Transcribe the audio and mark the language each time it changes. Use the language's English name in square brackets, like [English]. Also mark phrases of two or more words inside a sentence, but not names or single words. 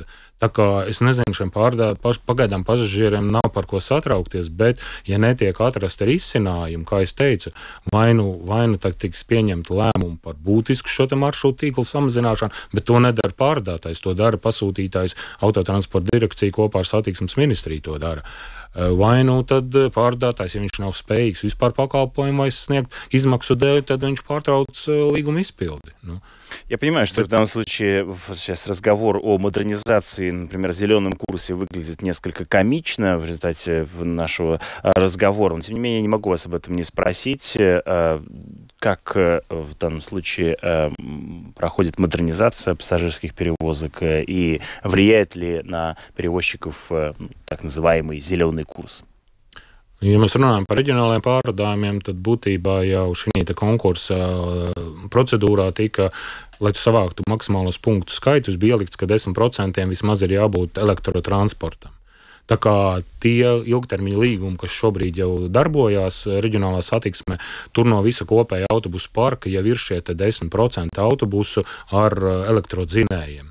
[Latvian] Tā kā es nezinu, šiem pagaidām pasažieriem nav par ko satraukties, bet, ja netiek atrasta risinājumi, kā es teicu, vai nu tiks pieņemta lēmuma par būtisku šo te maršrutu tīklu samazināšanu, bet to nedara pārvadātājs, to dara pasūtītājs, Autotransporta direkcija kopā ar satiksmes ministriju to dara. Vai tad pārvadātājs, ja viņš nav spējīgs vispār pakalpojumu sniegt izmaksu dēļ, tad viņš pārtrauc līguma izpildi. [Russian] Я понимаю, что в данном случае сейчас разговор о модернизации, например, зеленом курсе выглядит несколько комично в результате нашего разговора. Но, тем не менее, я не могу вас об этом не спросить. Как в данном случае проходит модернизация пассажирских перевозок и влияет ли на перевозчиков так называемый зеленый курс? [Latvian] Ja mēs runājam par reģionālajiem pārvadājumiem, tad būtībā jau šī konkursa procedūrā tika, lai tu savāktu maksimālos punktu skaitus, bija ielikts, ka 10% vismaz ir jābūt elektrotransportam. Tā kā tie ilgtermiņa līgumi, kas šobrīd jau darbojās reģionālā satiksmē, tur no visa kopēja autobusu parka jau ir šie 10% autobusu ar elektrodzinējiem.